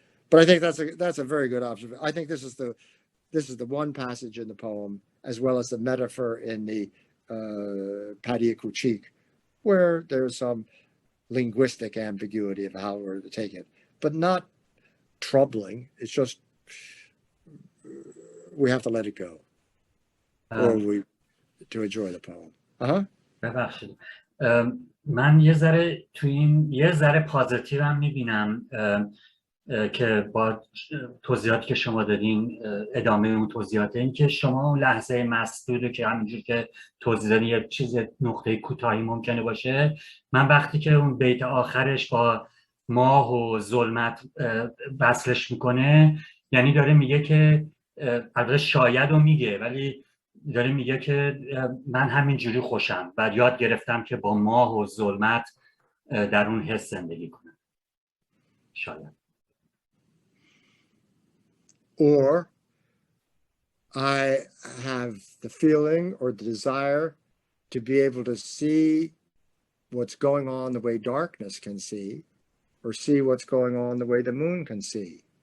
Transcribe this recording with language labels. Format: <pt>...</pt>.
<en>But I think that's a very good observation. I think this is the one passage in the poem, as well as the metaphor in the Paddy Kuchik, where there's some linguistic ambiguity of how we're to take it, but not troubling. It's just we have to let it go, or to enjoy the poem.</en> <fa>ببخشید من یه ذره پازیتیو هم میبینم که با توضیحاتی که شما دادین، ادامه اون توضیحات، این که شما اون لحظه مسدود که همینجور که توضیح دادین یه چیز نقطه کوتاهی ممکنه باشه، من وقتی که اون بیت آخرش با ماه و ظلمت وصلش میکنه، یعنی داره میگه که البته شاید رو میگه، ولی داره میگه که من همینجوری خوشم و یاد گرفتم که با ماه و ظلمت در اون حس زندگی کنم. شاید.</fa> <en>Or I have the feeling or the desire to be able to see what's going on the way darkness can see, or see what's going on the way the moon can see.</en>